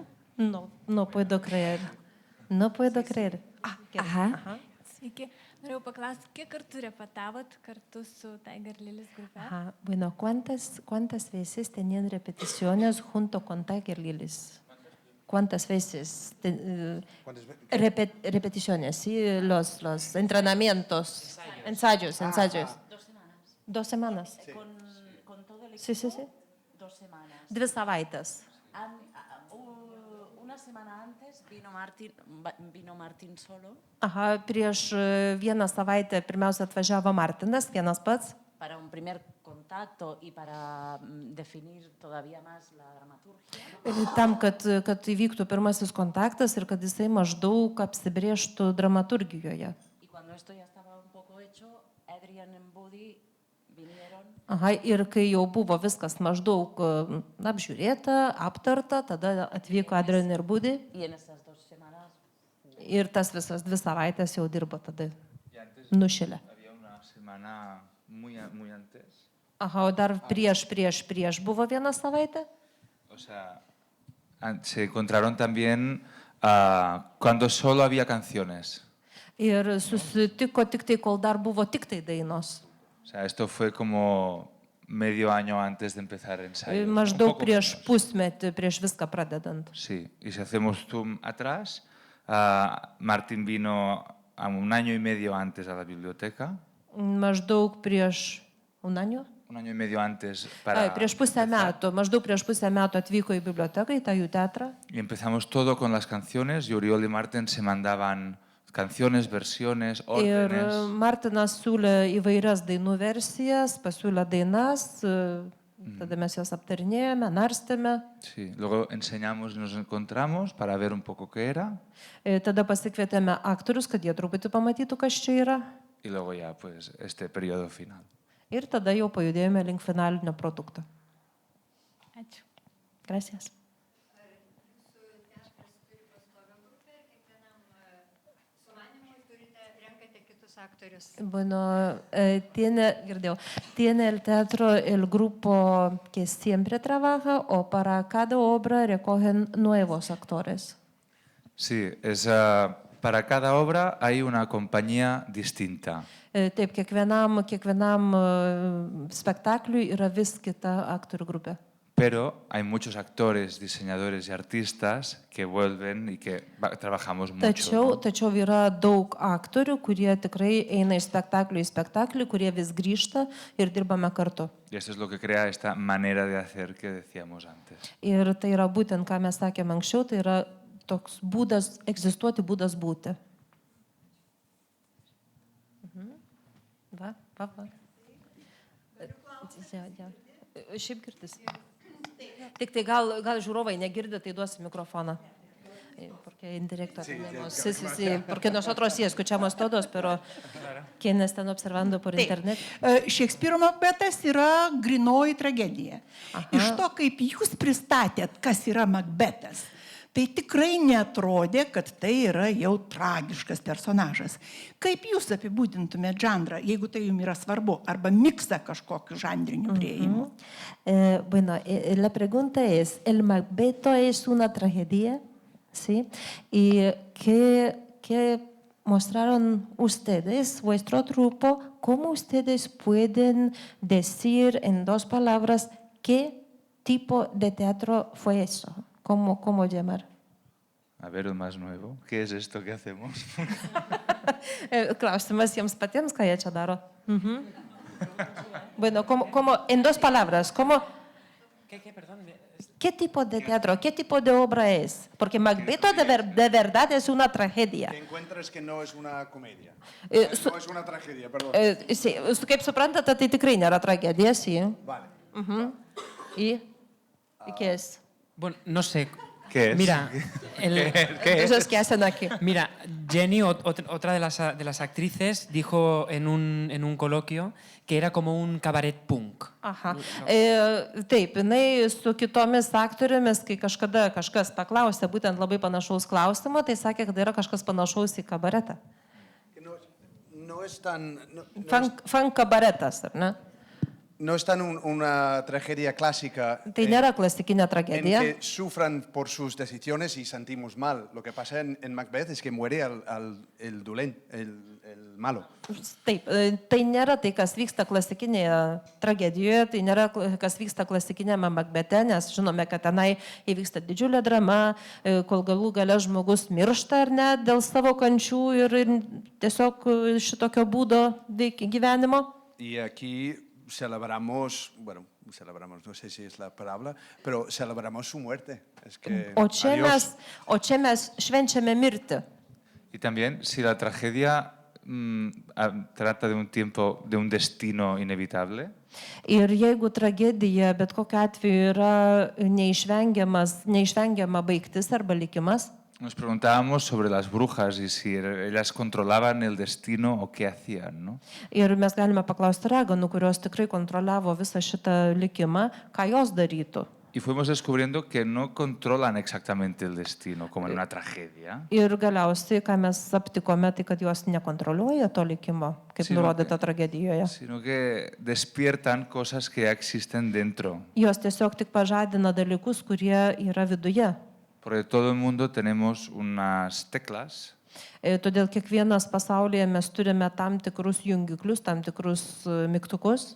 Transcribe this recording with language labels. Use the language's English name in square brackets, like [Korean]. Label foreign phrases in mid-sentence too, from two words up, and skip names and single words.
[Spanish] No puedo creer. No puedo creer. Aha. [Lithuanian] Sveiki. Norėjau paklausti, kiek kartų repetavot kartu su Tiger Lilies grupe? Ajá. [Spanish] Bueno, ¿cuántas veces tenían repeticiones junto con Tiger Lilies? ¿Cuántas veces? Repeticiones, sí, los entrenamientos, ensayos. 2 semanas. 2 semanas. Con todo el equipo, Sí, sí, sí. 2 semanas. [Lithuanian] 2 savaites. [Spanish] Una semana antes vino Martin solo [Lithuanian] Aha, prieš 1 savaitę pirmiausia atvažiavo Martinas, vienas pats, [Spanish] para un primer contacto y para definir todavía más la dramaturgia. [Lithuanian] tam, kad įvyktų pirmasis kontaktas ir kad jisai maždaug apsibrėžtų dramaturgijoje. [Spanish] Y cuando esto ya estaba un poco hecho, Adrian y Buddy vinieron. [Lithuanian] Aha, ir kai jau buvo viskas maždaug apžiūrėta, aptarta, tada atvyko Adrian ir Buddy [Spanish] Y en esas 2 semanas [Lithuanian] ir tas visas 2 savaitės jau dirbo tada nušilę. [Spanish] Había una semana muy antes. [Lithuanian] Aha, o dar prieš buvo 1 savaitė. [Spanish] O sea, se encontraron también cuando solo había canciones. [Lithuanian] Ir susitiko tik tai, kol dar buvo tik tai dainos. [Spanish] O sea, esto fue como medio año antes de empezar ensayos. Un [Lithuanian] Maždaug [Spanish] poco [Lithuanian] prieš [Spanish] menos. [Lithuanian] pusmetį, prieš viską pradedant. [Spanish] Sí, y si hacemos zoom atrás, Martin vino a 1 año y medio antes a la biblioteca. [Lithuanian] Maždaug prieš [Spanish] un año? un año y medio antes para [Lithuanian] Prieš pusę [Spanish] empezar. [Lithuanian] metų, maždaug prieš pusę metų atvyko į biblioteką, į tą jų teatrą. [Spanish] Y empezamos todo con las canciones y Oriol y Marten se mandaban canciones, versiones, [Lithuanian] Ir [Spanish] órdenes. [Lithuanian] Martinas siūlė įvairias dainų versijas, pasiūlė dainas, tada mes jas aptarinėjome, narstėme. [Spanish] Sí. Luego enseñamos y nos encontramos para ver un poco qué era. [Lithuanian] Tada pasikvietėme aktorius, kad jie truputį pamatytų, kas čia yra. [Spanish] Y luego ya, pues, este periodo final. [Lithuanian] Ir tada jau pajudėjome link finalinio produkto. Ačiū. [Spanish] Gracias. Bueno, tiene el teatro el grupo que siempre trabaja o para cada obra recogen nuevos actores. Sí, para cada obra hay una compañía distinta. [Lithuanian] Taip, kiekvienam spektakliui yra vis kita aktorių grupė. [Spanish] Pero hay muchos actores, diseñadores y artistas que vuelven y que trabajamos mucho. [Lithuanian] Tačiau yra daug aktorių, kurie tikrai eina iš spektaklio į spektaklį, kurie vis grįžta ir dirbame kartu. [Spanish] Y esto es lo que crea esta manera de hacer que decíamos antes. [Lithuanian] Ir tai yra būtent, ką mes sakėme anksčiau, tai yra toks būdas, egzistuoti būdas būti. Va. Šiaip girdis. Tik tai gal žiūrovai negirdi, tai duosi mikrofoną. [Spanish] Porque en directo tenemos, sí, porque nosotros sí escuchamos todos, pero quienes están observando por internet. [Lithuanian] Šekspyro Makbetas yra grinoji tragedija. Iš to, kaip jūs pristatėt, kas yra Makbetas, tai tikrai netrodė, kad tai yra jau tragiškas personažas. Kaip jūs apibūdintumėte žanrą, jeigu tai jums yra svarbu, arba miksą kažkokiu žanriniu prieimu? [Spanish] Bueno, la pregunta es, ¿el Macbeto es una tragedia? ¿Sí? ¿Y qué mostraron ustedes, vuestro grupo, cómo ustedes pueden decir en 2 palabras qué tipo de teatro fue eso? ¿Cómo llamar? A ver, el más nuevo. ¿Qué es esto que hacemos? [Lithuanian] Klausimas jiems patiems, ką jie čia daro. [Spanish] Bueno, como en 2 palabras, ¿qué tipo de teatro, qué tipo de obra es? Porque Macbeth de verdad es una tragedia. Que encuentras que no es una comedia. No es una tragedia, perdón. Sí, [Lithuanian] kaip suprantate, tai tikrai nėra tragedija, [Spanish] sí. Vale. ¿Y qué es? Bueno, no sé. ¿Qué es? Mira, Entonces, ¿qué hacen aquí? Mira, Jenny, otra de las actrices, dijo en un coloquio que era como un cabaret punk. Aha. [Lithuanian] Taip, jinai su kitomis aktorėmis, kai kažkada kažkas paklausė būtent labai panašaus klausimo, tai sakė, kad yra kažkas panašaus į kabaretą. [Spanish] No es tan... [Lithuanian] Funk kabaretas, ar ne? [Spanish] No es tan una tragedia clásica [Lithuanian] Tai nėra klasikinė tragedija. [Spanish] en que sufran por sus decisiones y sentimos mal. Lo que pasa en Macbeth es que muere el dolent, el malo. [Lithuanian] Taip, tai nėra tai, kas vyksta klasikinėje tragedijoje, tai nėra kas vyksta klasikinėme Macbete, nes žinome, kad tenai įvyksta didžiulė drama, kol galų gale žmogus miršta ar ne dėl savo kančių ir tiesiog šitokio būdo gyvenimo. [Spanish] Y aquí celebramos, no sé si es la palabra, pero celebramos su muerte. Es que, [Lithuanian] O čia mes švenčiame mirtį. [Spanish] Y también, si la tragedia trata de un tiempo, de un destino inevitable, [Lithuanian] Ir jeigu tragedija bet kokiu atveju yra neišvengiama baigtis arba likimas, [Spanish] nos preguntábamos sobre las brujas y si ellas controlaban el destino o qué hacían, ¿no? [Lithuanian] ir mes galime paklausti raganų, kurios tikrai kontroliavo visą šitą likimą, ką jos darytų. [Spanish] Y fuimos descubriendo que no controlan exactamente el destino, como en una tragedia. [Lithuanian] Ir galiausiai, ką mes aptikome, tai kad jos nekontroliuoja to likimo, kaip nurodyta tragedijoje. [Spanish] Sino que despiertan cosas que ya existen dentro. [Lithuanian] Jos tiesiog tik pažadina dalykus, kurie yra viduje. [Spanish] Porque todo el mundo tenemos unas teclas [Lithuanian] Todėl kiekvienas pasaulyje mes turime tam tikrus jungiklius, tam tikrus mygtukus,